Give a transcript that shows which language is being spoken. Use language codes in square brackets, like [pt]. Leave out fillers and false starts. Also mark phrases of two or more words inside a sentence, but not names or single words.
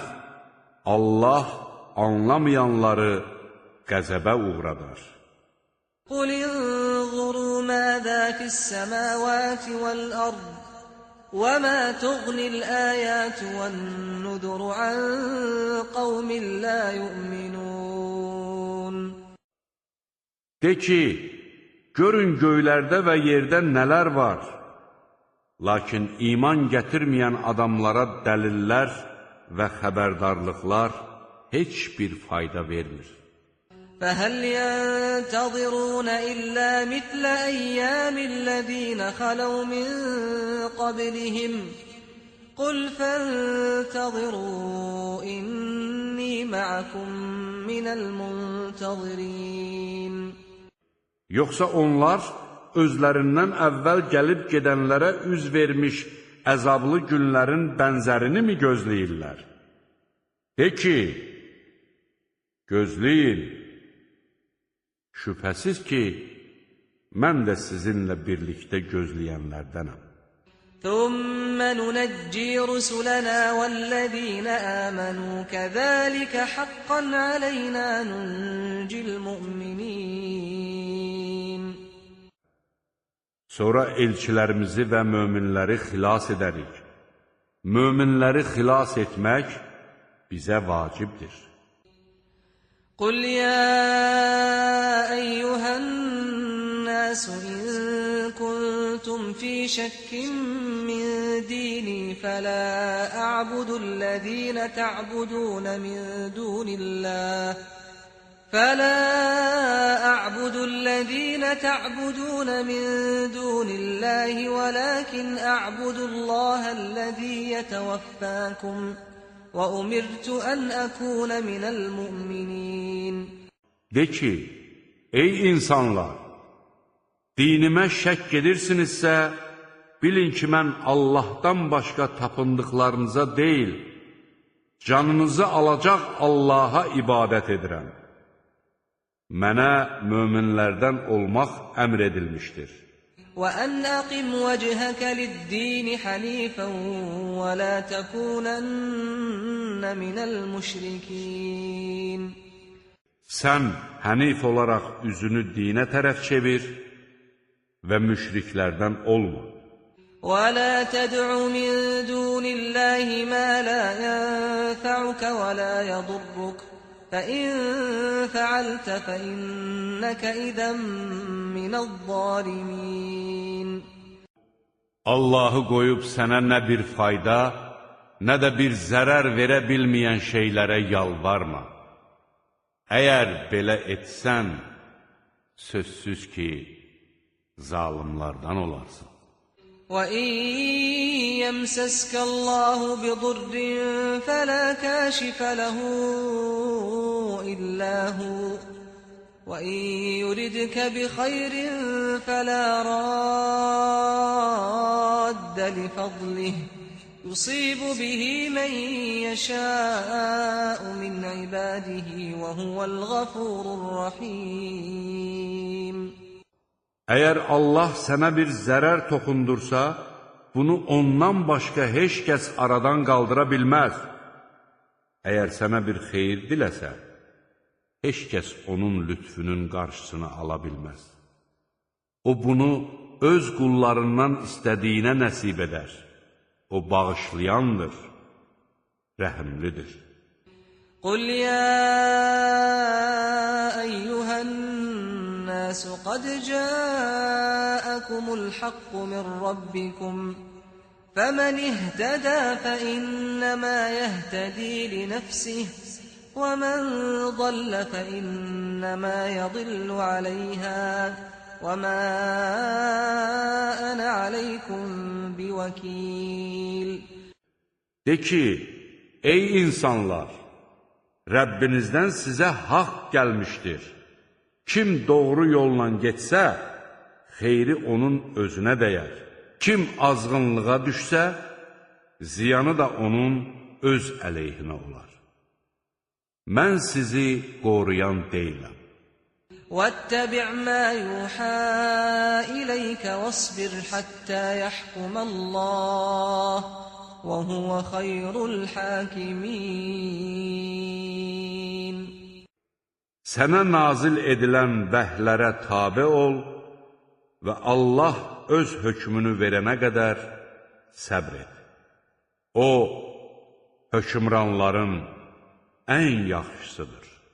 [az] Allah anlamayanları qəzəbə uğradar. [ar] قُلِ انظُرُوا مَاذَا فِي السَّمَاوَاتِ وَالْأَرْضِ وَمَا تُغْنِي الْآيَاتُ وَالنُّذُرُ عَن قَوْمٍ لَا يُؤْمِنُونَ. [az] De ki, görün göylərdə və yerdə nələr var. Lakin iman gətirməyən adamlara dəlillər və xəbərdarlıqlar heç bir fayda vermir. [ar] فَهَلْ يَنْتَظِرُونَ إِلَّا مِثْلَ أَيَّامِ الَّذِينَ خَلَوْا مِنْ قَبْلِهِمْ قُلْ فَانْتَظِرُوا إِنِّي مَعَكُمْ مِنَ الْمُنْتَظِرِينَ. [az] Yoxsa onlar özlərindən əvvəl gəlib gedənlərə üz vermiş əzablı günlərin bənzərini mi gözləyirlər? De ki, gözləyin. Şübhəsiz ki, mən də sizinlə birlikdə gözləyənlərdənəm. [ar] ثم ننجي رسلنا والذين آمنوا كذلك حقا علينا ننجي المؤمنين. [az] Sonra elçilərimizi və möminləri xilas edərik. Möminləri xilas etmək bizə vacibdir. [ar] قل يا أيها الناس إن كنتم في شك من ديني فلا أعبد الذين تعبدون من دون الله ولكن أعبد الله الذي يتوفاكم وأمرت أن أكون من المؤمنين. [az] De ki, ey insanlar, dinimə şəkk edirsinizsə, bilin ki, mən Allahdan başqa tapındıqlarınıza deyil, canınızı alacaq Allaha ibadət edirəm. Mənə möminlərdən olmaq əmr edilmişdir. [ar] وأن أقم وجهك للدين حنيفا ولا تكونن من المشركين. [az] Sən hənif olaraq üzünü dinə tərəf çevir və müşriklərdən olma. [ar] ولا تدع من دون الله ما لا ينفعك ولا يضرك فإن فعلت فإنك إذا من الظالمين. [az] Allahı qoyub sənə nə bir fayda, nə də bir zərər verə bilməyən şeylərə yalvarma. Əgər belə etsən, sözsüz ki, zalimlardan olarsın. [ar] وَإِن يَمْسَسْكَ اللَّهُ بِضُرٍّ فَلَا كَاشِفَ لَهُ إِلَّا هُوَ وَإِن يُرِدْكَ بِخَيْرٍ فَلَا رَادَّ لِفَضْلِهِ يُصِيبُ بِهِ مَن يَشَاءُ مِنْ عِبَادِهِ وَهُوَ الْغَفُورُ الرَّحِيمُ. [az] Əgər Allah sənə bir zərər toxundursa, bunu ondan başqa heç kəs aradan qaldıra bilməz. Əgər sənə bir xeyir diləsə, heç kəs onun lütfünün qarşısını ala bilməz. O bunu öz qullarından istədiyinə nəsib edər. O bağışlayandır, rəhimlidir. [ar] قُلْ يَا أَيُّهَا النَّاسُ قَدْ جَاءَكُمُ الْحَقُّ مِنْ رَبِّكُمْ فَمَنِ اهْتَدَى فَإِنَّمَا يَهْتَدِي لِنَفْسِهِ وَمَنْ ضَلَّ فَإِنَّمَا يَضِلُّ عَلَيْهَا وَمَا أَنَا عَلَيْكُمْ بِوَكِيلٍ. [az] De ki, ey insanlar! Rəbbinizdən sizə haqq gəlmişdir. Kim doğru yolla getsə, xeyri onun özünə dəyər. Kim azğınlığa düşsə, ziyanı da onun öz əleyhinə olar. Mən sizi qoruyan deyiləm. [ar] وَاتَّبِعْ مَا يُوحَى إِلَيْكَ وَاصْبِرْ حَتَّى يَحْكُمَ اللَّهُ وَهُوَ خَيْرُ الْحَاكِمِينَ. [az] Sənə nazil edilən vəhlərə tabe ol və Allah öz hökmünü verənə qədər səbr et. O, hökmranların ən yaxşısıdır.